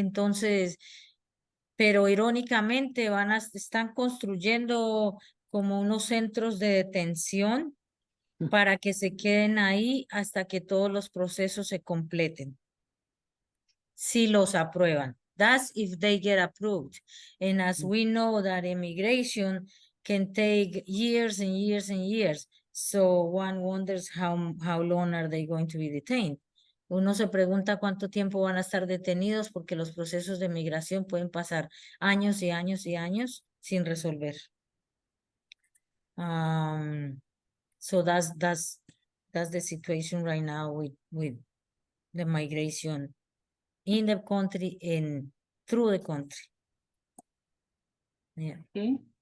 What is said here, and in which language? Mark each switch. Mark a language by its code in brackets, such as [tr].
[es] Entonces, pero irónicamente están construyendo como unos centros de detención para que se queden ahí hasta que todos los procesos se completen. Si los aprueban. [en] That's if they get approved. And as we know that immigration can take years and years and years. So one wonders how long are they going to be detained. [es] Uno se pregunta cuánto tiempo van a estar detenidos porque los procesos de migración pueden pasar años y años y años sin resolver. [en] So that's the situation right now with the migration in the country and through the country. Yeah. Okay.